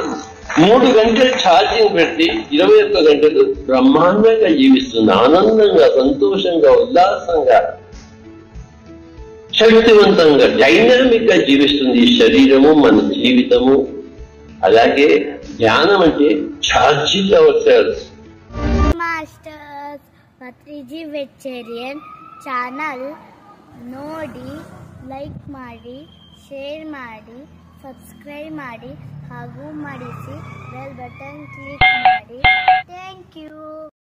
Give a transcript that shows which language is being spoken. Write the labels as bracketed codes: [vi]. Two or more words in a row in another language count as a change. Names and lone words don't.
[te] 3 గంటలు ఛార్జింగ్ పెట్టి 21 గంటలు బ్రహ్మాండంగా జీవిస్తుంది, ఆనందంగా, సంతోషంగా, ఉల్లాసంగా, శక్తివంతంగా, డైనమిక్ గా జీవిస్తుంది ఈ శరీరము, మన జీవితము. అలాగే ధ్యానం అంటే [en] charging our cells. [kn] ಮಾಸ್ಟರ್ಸ್ ಪತ್ರಿಜಿ ವೆಚ್ಚೇರಿಯನ್ ಚಾನಲ್ ನೋಡಿ, ಲೈಕ್ ಮಾಡಿ, ಶೇರ್ ಮಾಡಿ, ಸಬ್ಸ್ಕ್ರೈಬ್ ಮಾಡಿ ಹಾಗೂ ಮಾಡಿಸಿ [en] bell button click [kn] ಮಾಡಿ. [en] thank you.